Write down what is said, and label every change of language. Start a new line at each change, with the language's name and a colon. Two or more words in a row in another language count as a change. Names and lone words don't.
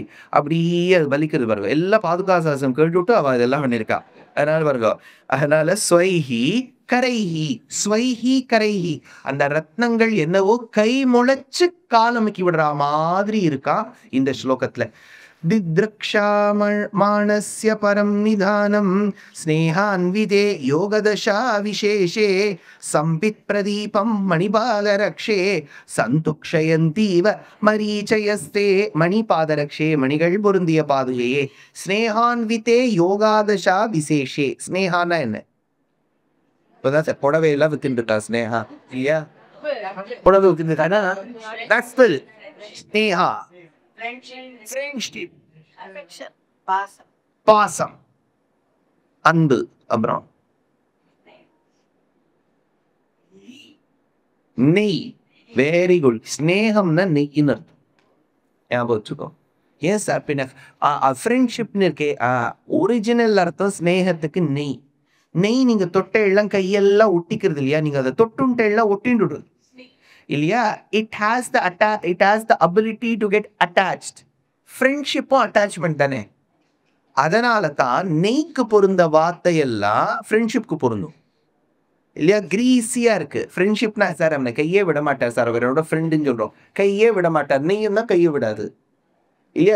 Tamil: அப்படியே அது வலிக்கிறது பாருங்க. எல்லாம் பாதுகாசாசம் கேட்டுவிட்டு அவ இதெல்லாம் பண்ணிருக்கா. அதனால பாருங்க, அதனால
Sanskrit: स्वैः करैः, स्वैः करैः,
Tamil: அந்த ரத்னங்கள் என்னவோ கை முளைச்சு காலமைக்கி விடுற மாதிரி இருக்கா இந்த ஸ்லோகத்துல.
Sanskrit: दिद्रक्षामाणस्य परं निधानं स्नेहान्विते योगदशा विशेषे संपित् प्रदीपं मणिपादरक्षे सन्तुक्षयन्तीव मरीचयस्ते.
Tamil: मणिपादरक्षे मणिகள் பொருந்திய பாதுகையே,
Sanskrit: स्नेहान्विते योगदशा विशेषे.
Tamil: ஸ்னேகானா என்ன? இப்பதான் புடவை எல்லாம் வித்துட்டா ஸ்னேகா இல்லையா, புடவை வித்துட்டா
English: that's the
Tamil: ஸ்னேகா.
English: Friendship, affection,
Tamil: பாசம், அன்பு. அப்புறம் நெய்.
English: very good.
Tamil: ஸ்னேகம்னா நெய்ன்னு அர்த்தம், ஞாபகம் வச்சுக்கோ. ஏன் சார் பின்ன ஃப்ரெண்ட்ஷிப்னு இருக்கே, ஒரிஜினல் அர்த்தம் ஸ்னேகத்துக்கு நெய். நெய் நீங்க தொட்ட எல்லாம் கையெல்லாம் ஒட்டிக்கிறது இல்லையா, நீங்க அதை தொட்டுன்ட்டு எல்லாம் ஒட்டிண்டு இல்லையா.
English: it has the ability to get attached.
Tamil: ஃப்ரெண்ட்ஷிப்பும் அட்டாச்மெண்ட் தானே. அதனால தான் நெய்க்கு பொருந்த வார்த்தை எல்லாம் ஃப்ரெண்ட்ஷிப்க்கு பொருந்தும் இல்லையா. கிரீஸியா இருக்கு ஃப்ரெண்ட்ஷிப்னா, சார் அவனை கையே விட மாட்டார் சார், அவரோட ஃப்ரெண்டுன்னு சொல்றோம், கையே விட மாட்டார். நெய்யும் தான் கையை விடாது இல்லையா.